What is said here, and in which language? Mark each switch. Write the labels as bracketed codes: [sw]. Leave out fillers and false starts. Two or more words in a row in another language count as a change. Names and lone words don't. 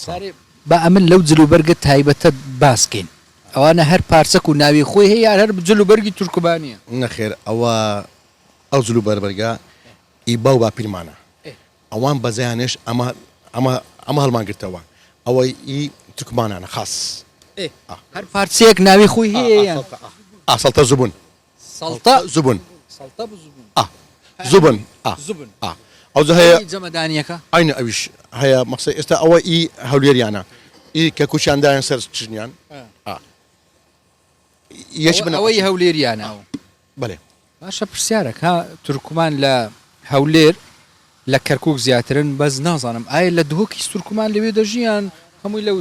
[ckb] بە ئەمن لەو جلوبەرگە تایبەتە باسکەین ئەوانە هەر پارچەک و ناوی خۆی هەیە هەر جلوبەرگی تورکمانیە نەخێر ئەو جلوبەربەرگە ئیبا و باپیرمانە ئەوان بەزیانش ئەمە هەڵمانگرتەوە ئەوەی ئی تورکمانانە خاص هەر پارچەیەک ناوی خۆی هەیە سەڵتە زبون سەڵتە زبون زبون زبون ئەو هەیە جەمەدانیەکە ئاینە ئەویش هەیە مەقسەد ئێستا ئەوە ئی هەولێریانە ئی کە کوچیاندایان سەر چژنیان ئەوەی هەولێریانە بەڵێ باشە پرسیارێک ها تورکمان لە هەولێر لە کەرکک زیاترن بەس نازانم ئایا لە دهۆکی تورکمان لەوێ دەژیان هەمووی لەوس